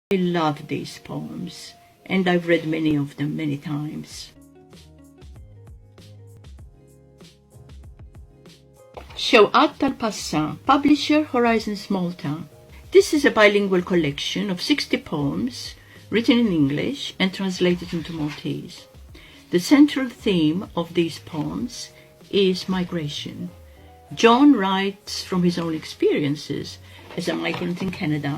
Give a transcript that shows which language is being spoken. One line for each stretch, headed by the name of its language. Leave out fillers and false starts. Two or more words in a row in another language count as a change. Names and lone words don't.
English: I love these poems, and I've read many of them many times. Xewqat tal-Passa, publisher Horizons Malta. This is a bilingual collection of 60 poems written in English and translated into Maltese. The central theme of these poems is migration. John writes from his own experiences as a migrant in Canada.